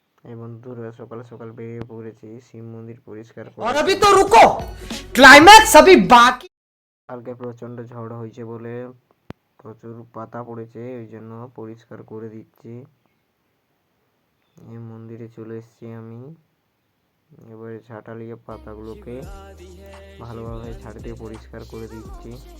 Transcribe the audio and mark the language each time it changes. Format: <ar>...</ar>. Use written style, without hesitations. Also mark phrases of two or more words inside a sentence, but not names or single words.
<bn>এই বন্ধুরা সকাল সকাল বেরিয়ে পড়েছি শিব মন্দির পরিষ্কার और করার अभी জন্য।</bn> <hi>तो रुको, क्लाइमैक्स अभी बाकी।</hi> <bn>কালকে প্রচণ্ড ঝড় হয়েছে বলে প্রচুর পাতা পড়েছে, ওই জন্য পরিষ্কার করে দিচ্ছি। এই মন্দিরে চলে এসেছি আমি। এবারে ঝাঁটা নিয়ে পাতাগুলোকে ভালোভাবে ঝাড় দিয়ে পরিষ্কার করে দিচ্ছি।</bn>